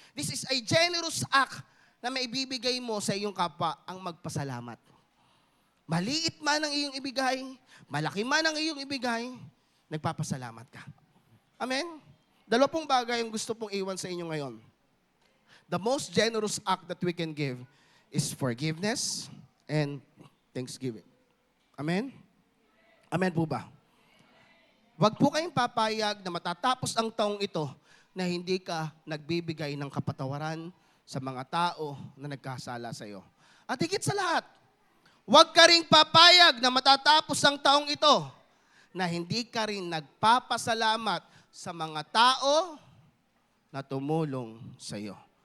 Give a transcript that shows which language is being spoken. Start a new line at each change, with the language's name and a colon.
English: This is a generous act
Filipino: na maibibigay mo sa iyong kapwa ang magpasalamat. Maliit man ang iyong ibigay, malaki man ang iyong ibigay, nagpapasalamat ka. Amen? Dalawa pong bagay ang gusto pong iwan sa inyo ngayon.
English: The most generous act that we can give is forgiveness and thanksgiving. Amen? Amen po ba?
Filipino: Huwag po kayong papayag na matatapos ang taong ito na hindi ka nagbibigay ng kapatawaran sa mga tao na nagkasala sa iyo. At higit sa lahat, huwag ka rin papayag na matatapos ang taong ito na hindi ka rin nagpapasalamat sa mga tao na tumulong sa iyo.